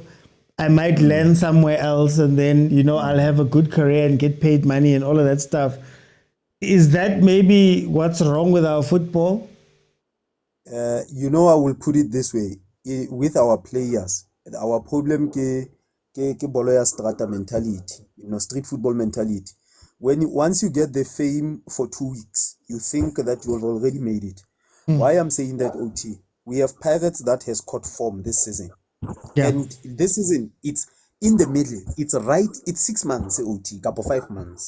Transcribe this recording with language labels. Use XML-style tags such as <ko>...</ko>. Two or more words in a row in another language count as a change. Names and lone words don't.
<en>I might land somewhere else and then, I'll have a good career and get paid money and all of that stuff. Is that maybe what's wrong with our football? I will put it this way. With our players, our problem</en> <st>ke bolo ya strata</st> <en>mentality, street football mentality. Once you get the fame for 2 weeks, you think that you have already made it. Why I'm saying that, OT? We have Pirates that has caught form this season. Yeah. And this season, it's in the middle. It's 6 months, OT, couple 5 months.</en>